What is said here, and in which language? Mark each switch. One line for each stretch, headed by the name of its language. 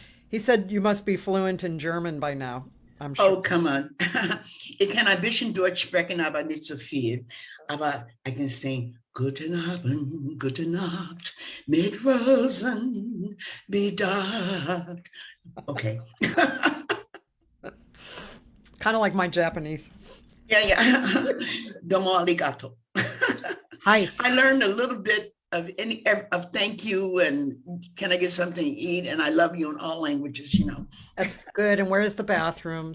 English: he said you must be fluent in German by now. I'm sure. Oh, come on.
German: Ich kann ein bisschen Deutsch sprechen, aber nicht so viel. Aber
English: I can sing
German: Guten Abend, gute Nacht, mit Rosen bedacht.
English: Okay. Kind of like my Japanese. Yeah, yeah.
Japanese: Domo arigato.
English: Hi. I learned a little bit of thank you and can I get something to eat and I love you in all languages. That's good. And where's the bathroom?